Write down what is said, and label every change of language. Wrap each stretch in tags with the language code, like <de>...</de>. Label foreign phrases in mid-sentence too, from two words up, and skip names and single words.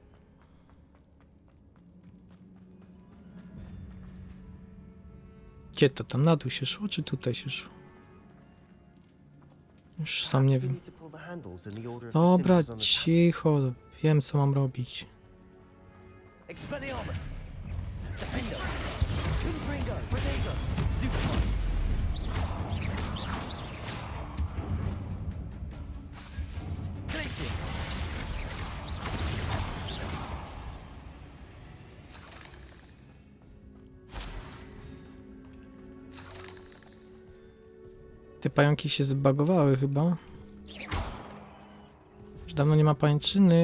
<pl>Gdzie to tam? Na dół się szło, czy tutaj się szło? Już sam nie wiem. Dobra, cicho. Wiem, co mam robić. Expelliarmus. Defender. Confringo. Renego. Stupefy. Glacius. Te pająki się zbagowały chyba. Już dawno nie ma pajęczyny.</pl>